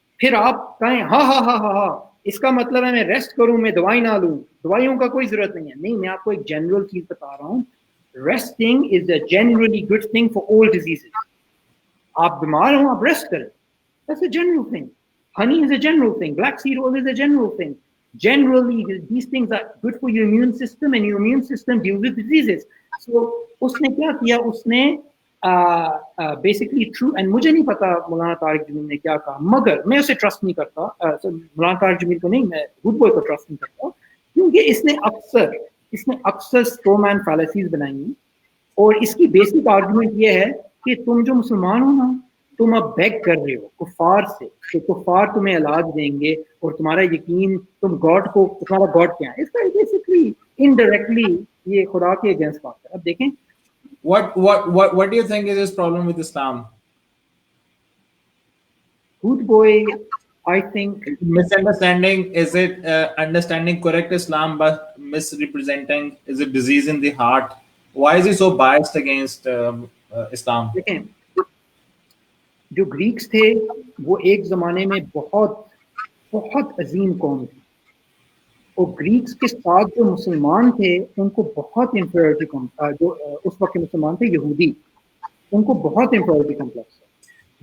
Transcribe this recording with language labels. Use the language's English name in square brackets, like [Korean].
[Hindi] फिर आप कहें हा हा हा हा हा, इसका मतलब है मैं रेस्ट करूं, मैं दवाई ना लूं, दवाइयों का कोई जरूरत नहीं है। नहीं, मैं आपको एक जनरल चीज बता रहा हूं, [English] Resting is a generally good thing for all diseases. [Hindi] आप बीमार हो, आप रेस्ट करें, [English] that's a general thing. Honey is a general thing, black seed oil is a general thing. Generally these things are good for your immune system and your immune system deals with diseases. [Hindi] So उसने क्या किया, उसने basically through, and मुझे नहीं पता मौलाना तारिक जमील ने क्या कहा, मगर मैं उसे ट्रस्ट नहीं करता, मौलाना तारिक जमील को नहीं, मैं हुड बॉय को ट्रस्ट नहीं करता, क्योंकि इसने अक्सर स्ट्रोमैन फैलेसीज बनाई हैं। और इसकी बेसिक आर्गुमेंट ये है कि तुम जो मुसलमान हो ना, तुम अब बेग कर रहे हो कुफार से, तो कुफार तुम्हें इलाज देंगे और तुम्हारा यकीन, तुम गॉड को, तुम्हारा गॉड क्या है, इसका बेसिकली इनडायरेक्टली ये खुदा के अगेंस्ट बात है। अब देखें, [English] What do you think is his problem with Islam? Hoodbhoy, I think Misunderstanding, is it understanding correct Islam but misrepresenting? Is it disease in the heart? Why is he so biased against Islam? [Hindi] देखें, जो Greeks थे वो एक जमाने में बहुत बहुत अजीम कौम थी, और ग्रीक्स के साथ जो मुसलमान थे उनको बहुत इंफीरियरिटी कॉम्प्लेक्स, जो उस वक्त के मुसलमान थे यहूदी, उनको बहुत इंफीरियरिटी कॉम्प्लेक्स है।